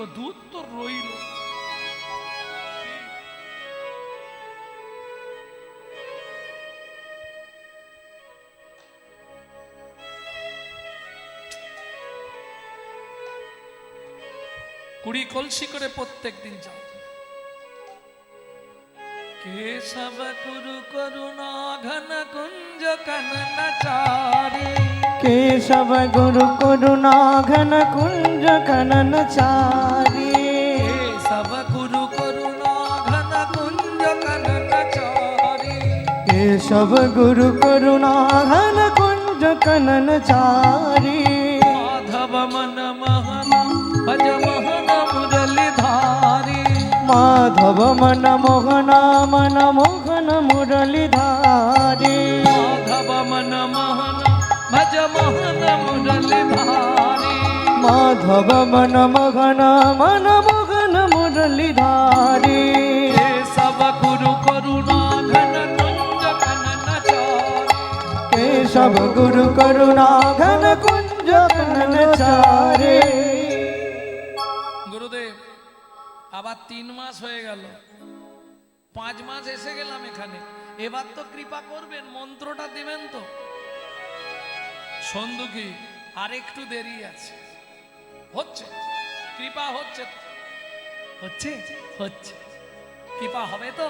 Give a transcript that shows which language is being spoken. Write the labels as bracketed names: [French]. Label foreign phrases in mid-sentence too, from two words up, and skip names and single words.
[Bangla] দুধ তো রইল। কুড়ি কলসি করে প্রত্যেক দিন যাও। [Hindi] केशव गुरु करुणा घन कुंज काननचारी, केशव गुरु करुणा घन कुंज कननचारी, केशव गुरु करुणा घन कुंज काननचारी, केशव गुरु करुणा घन कुंज कननचारी, माधव मन मोहन भज मोहन मुरलीधारी, माधव मन मोहन मुरलीधारी, माधव मन मोहन भज मोहन मुरलीधारी, माधव मन मोहन मुरलीधारी, केशव गुरु करुणा घन कुंज कननचारी, केशव गुरु करुणा घन कुंज कननचारी। [Bangla] গুরুদেব আবার 3 মাস হয়ে গেল, 5 মাস এসে গেলাম এখানে, এবার তো কৃপা করবেন, মন্ত্রটা দিবেন তো? সন্দুকি আর একটু দেরি আছে। হচ্ছে কৃপা, হচ্ছে তো, হচ্ছে হচ্ছে কৃপা হবে তো?